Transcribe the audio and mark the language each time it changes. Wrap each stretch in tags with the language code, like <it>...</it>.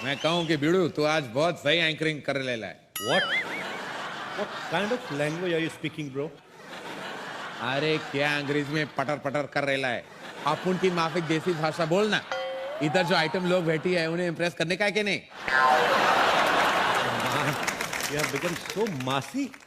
<hi>मैं कहूँ कि बिड़ू तू आज बहुत सही एंकरिंग कर ले है।</hi> <en>What kind of language are you speaking, bro?</en> <hi>अरे क्या अंग्रेजी में पटर पटर कर रहा है। आप उनकी माफिक देसी भाषा बोलना। इधर जो आइटम लोग बैठी है उन्हें इम्प्रेस करने का है कि नहीं?</hi> <en>You have become so massy.</en>